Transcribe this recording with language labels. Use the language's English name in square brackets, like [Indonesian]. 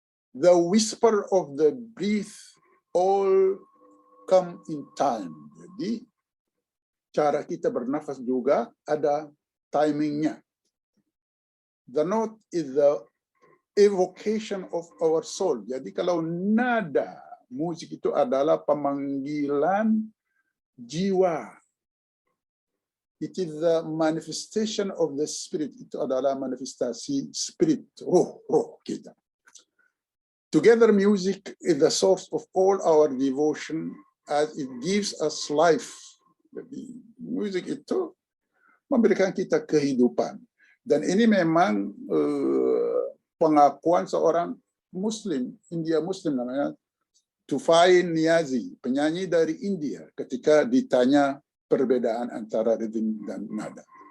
[English] The whisper of the breath all come in time. [Indonesian] Jadi cara kita bernafas juga ada timingnya. [English] The note is the evocation of our soul. [Indonesian] Jadi kalau nada musik itu adalah pemanggilan jiwa. [English] It is the manifestation of the spirit. [Indonesian] Itu adalah manifestasi spirit, roh kita. [English] Together, music is the source of all our devotion as it gives us life. [Indonesian] Jadi, musik itu memberikan kita kehidupan. Dan ini memang pengakuan seorang Muslim, India Muslim namanya Tufai Niazi, penyanyi dari India, ketika ditanya perbedaan antara ritme dan nada.